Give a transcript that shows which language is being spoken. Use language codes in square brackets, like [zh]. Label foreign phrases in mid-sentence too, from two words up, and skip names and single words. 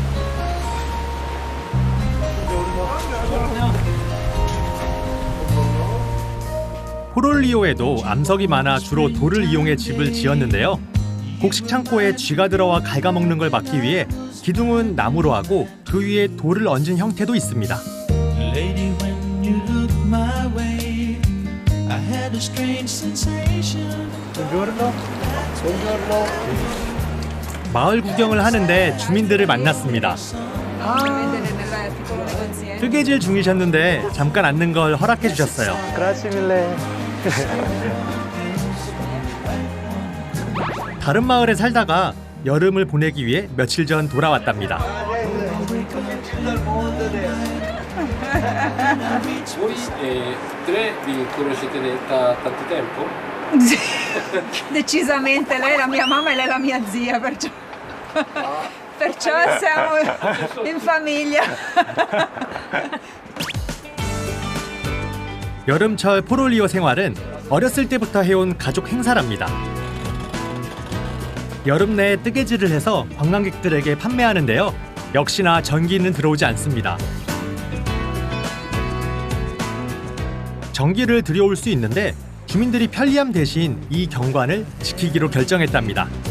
[ko] 포르글리오에도 암석이 많아 주로 돌을 이용해 집을 지었는데요. 곡식 창고에 쥐가 들어와 갉아먹는 걸 막기 위해 기둥은 나무로 하고 그 위에 돌을 얹은 형태도 있습니다. [en] Lady, when you look my way, I had a strange sensation. [ko] 마을 구경을 하는데 주민들을 만났습니다. 뜨개질 중이셨는데 잠깐 앉는 걸 허락해 주셨어요. 다른 마을에 살다가 여름을 보내기 위해 며칠 전 돌아왔답니다. [it] Voi tre vi conoscete da tanto tempo? Sì, decisamente, lei è la mia mamma e lei è la mia zia, perciò siamo in famiglia. [ko] 여름철 포롤리오 생활은 어렸을 때부터 해온 가족 행사랍니다. 여름 내에 뜨개질을 해서 관광객들에게 판매하는데요. 역시나 전기는 들어오지 않습니다. 전기를 들여올 수 있는데 주민들이 편리함 대신 이 경관을 지키기로 결정했답니다.